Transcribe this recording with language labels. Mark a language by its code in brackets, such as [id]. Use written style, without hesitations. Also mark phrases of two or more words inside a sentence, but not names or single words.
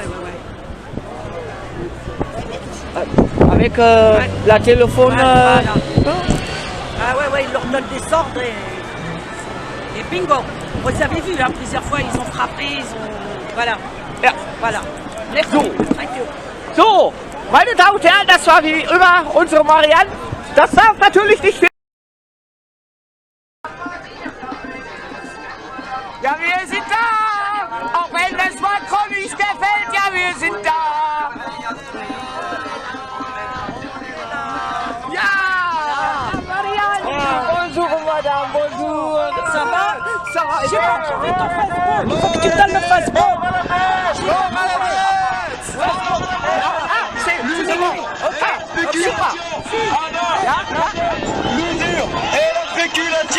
[fr] Avec la téléphone. Voilà. Ah ouais, ils leur donnent des ordres et bingo. Vous avez vu, là, plusieurs fois, ils ont frappé, ils ont... Voilà. [de] Ja. [fr] Voilà. Merci. [de] So. [en] Thank you. [de] So, meine Damen und Herren, das war wie immer unsere Marianne. Das darf natürlich nicht... Ja, wir sind da! Auch wenn das Macron nicht gefällt, ja, wir sind da! Ja! Marianne! [fr] Bonjour, Madame, bonjour! j'ai pas trouvé ton Facebook. Il faut que tu me donnes le Facebook. L'usure et la spéculation.